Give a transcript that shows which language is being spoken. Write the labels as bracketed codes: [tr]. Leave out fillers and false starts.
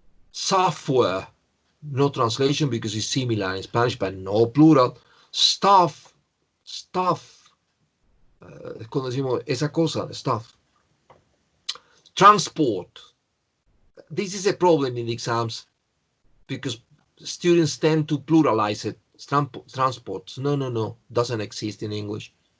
[en] Software, no translation because it's similar in Spanish, but no plural. [es] Stuff, stuff, es cuando decimos esa cosa, stuff. [en] Transport, this is a problem in exams because students tend to pluralize it. Transports, no, no, no, doesn't exist in English.